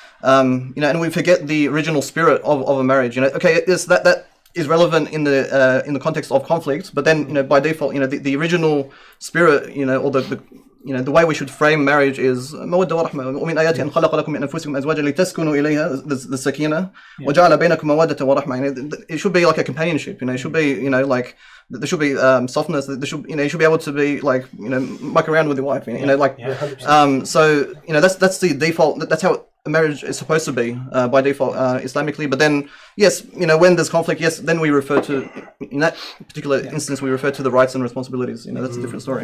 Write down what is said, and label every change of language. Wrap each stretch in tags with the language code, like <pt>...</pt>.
<en>And we forget the original spirit of a marriage. That is relevant in the context of conflict, but then by default, the original spirit, or the way we should frame marriage is</en> <ar>مودة ورحمة. ومن آياته أن خلق لكم من أنفسكم أزواجا لتسكنوا إليها, the sakina, وجعل بينكم مودة ورحمة.</ar> <en>It should be like a companionship. It should be like there should be softness. There should you should be able to be like muck around with your wife. So that's the default. That's how a marriage is supposed to be by default Islamically. But then yes, when there's conflict, yes, then we refer to, in that particular instance, we refer to the rights and responsibilities. That's a different story.</en>